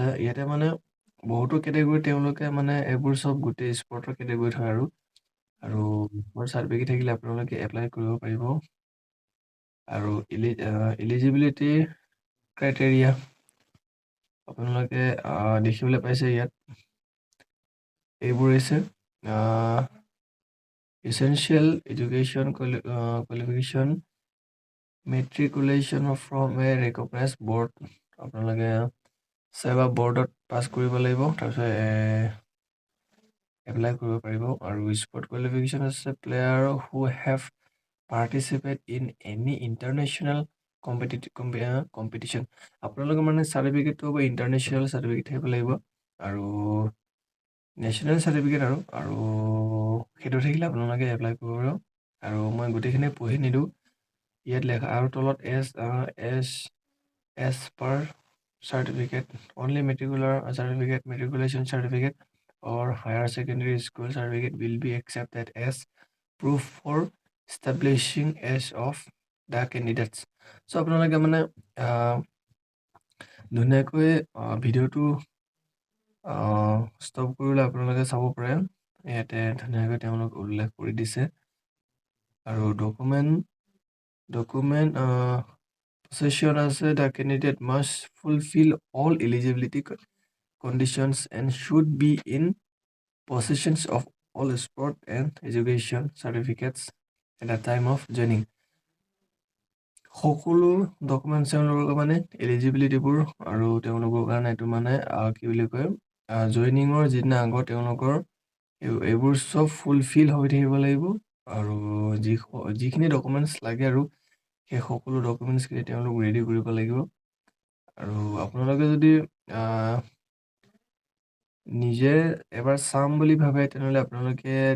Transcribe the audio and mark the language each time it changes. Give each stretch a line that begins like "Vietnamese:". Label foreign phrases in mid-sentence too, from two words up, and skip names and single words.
Assamese: ইয়াতে মানে বহুতো কেটেগৰী তেওঁলোকে মানে এইবোৰ চব গোটেই স্পৰ্টৰ কেটেগৰীত হয় আৰু চাৰ্টিফিকেট থাকিলে আপোনালোকে এপ্লাই কৰিব পাৰিব আৰু
English: eligibility criteria
Assamese: আপোনালোকে দেখিবলৈ পাইছে ইয়াত। এইবোৰ হৈছে
English: essential education qualification, matriculation from a recognized board।
Assamese: আপোনালোকে চেবা বৰ্ডত পাছ কৰিব লাগিব, তাৰপিছত এপ্লাই কৰিব পাৰিব আৰু
English: sport qualification
Assamese: আছে
English: player who have participate in any international competition.
Assamese: আপোনালোকে মানে চাৰ্টিফিকেটটো হ'ব
English: international certificate
Assamese: থাকিব লাগিব আৰু
English: national certificate
Assamese: আৰু সেইটো থাকিলে আপোনালোকে এপ্লাই কৰিব পাৰিব আৰু মই গোটেইখিনি পঢ়ি নিদিওঁ। ইয়াত লেখা আৰু তলত
English: as per certificate only matriculation certificate or higher secondary school certificate will be accepted as proof for establishing age of the candidates।
Assamese: চ' আপোনালোকে মানে ধুনীয়াকৈ ভিডিঅ'টো ষ্টপ কৰিলে আপোনালোকে চাব পাৰে। ইয়াতে ধুনীয়াকৈ তেওঁলোক উল্লেখ কৰি দিছে আৰু ডকুমেণ্ট পজিশ্যন আছে
English: the candidate must fulfil all eligibility conditions and should be in possession of all sport and education certificates at the time of joining।
Assamese: সকলো ডকুমেণ্টছ তেওঁলোকৰ মানে এলিজিবিলিটিবোৰ আৰু তেওঁলোকৰ কাৰণে এইটো মানে কি বুলি কয় জইনিঙৰ যিদিনা আগত তেওঁলোকৰ এইবোৰ চব ফুলফিল হৈ থাকিব লাগিব আৰু যিখিনি ডকুমেণ্টছ লাগে আৰু সেই সকলো ডকুমেণ্টছখিনি তেওঁলোক ৰেডি কৰিব লাগিব আৰু আপোনালোকে যদি নিজে এবাৰ চাম বুলি ভাবে তেনেহ'লে আপোনালোকে